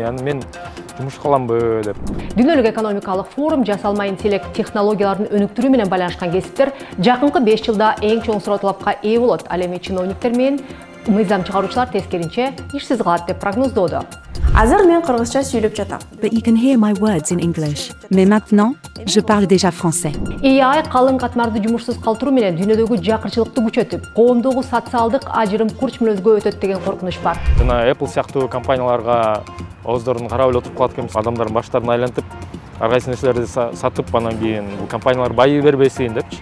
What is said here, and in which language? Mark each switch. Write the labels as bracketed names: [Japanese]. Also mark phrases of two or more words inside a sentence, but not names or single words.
[Kyrgyz] Аны мен жумуш кыламбы деп. Дүйнөлүк экономикалык форум жасалма интеллект технологияларын өнүктүрүү менен байланышкан кесиптер жакынкы 5 жылда эң чоң суроо талапка ээ болот. Ал эми чиновниктер менен мыйзам чыгаруучулар тескеринче ишсиз калат деп прогноздоодо. Азыр мен кыргызча сүйлөп жатам. [English] But you can hear my words in English. [French] Mais maintenant, je parle déjà français. [Kyrgyz] AI калың катмарды жумушсуз калтыруу менен дүйнөдөгү жакырчылыкты күчөтүп, коомдогу социалдык ажырым курч мүнөзгө өтөт деген коркунуч бар. Жана Apple сыяктуу компанияларга ооздорун карап эле отуруп калат экенбиз. Адамдардын баштарын айлантып, ар кайсы нерселерди сатып, анан кийин бул компаниялар байый бербесин депчи.